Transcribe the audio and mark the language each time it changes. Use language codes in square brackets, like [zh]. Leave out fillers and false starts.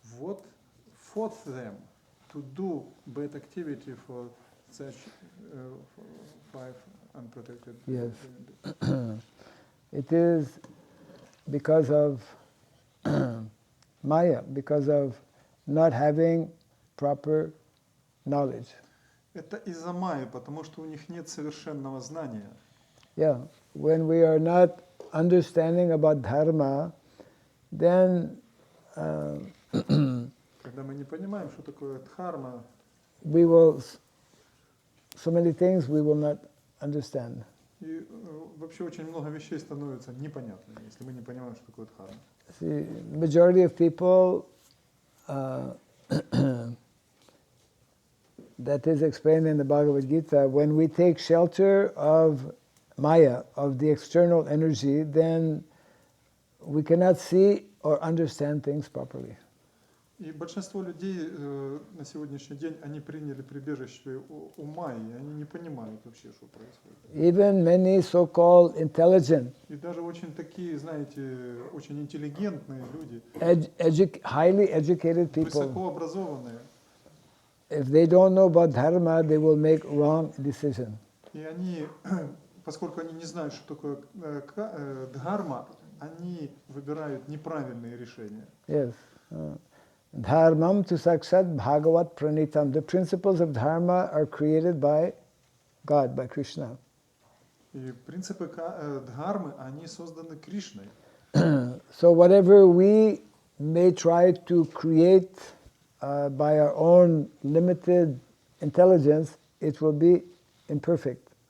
[en] What forced them to do bad activity for such 5 unprotected? Yes. It is because of Maya, because of not having proper knowledge. [ru] Это из-за майи, потому что у них нет совершенного знания. [en] Yeah. When we are not understanding about dharma, then [ru] Когда мы не понимаем, что такое дхарма, [en] we will, so many things we will not understand. [ru] и вообще очень много вещей становится непонятными, если мы не понимаем, что такое дхарма. [en] See, majority of people that is explained in the Bhagavad Gita, when we take shelter of Maya, of the external energy, then we cannot see or understand things properly. [ru] И большинство людей на сегодняшний день, они приняли прибежище у Майи, они не понимают вообще, что происходит. [en] Even many so-called intelligent, [ru] И даже очень такие, знаете, очень интеллигентные люди, [en] highly educated people, [ru] высокообразованные, [en] if they don't know about dharma, they will make wrong decision. [ru] и они, поскольку они не знают, что такое дхарма, они выбирают неправильные решения. [en] Yes. [sa] Dharmam tu sakshat bhagavat pranitam. [en] The principles of dharma are created by God, by Krishna. [ru] И принципы дхармы, они созданы Кришной. [en] So whatever we may try to create by our own limited intelligence, it will be imperfect.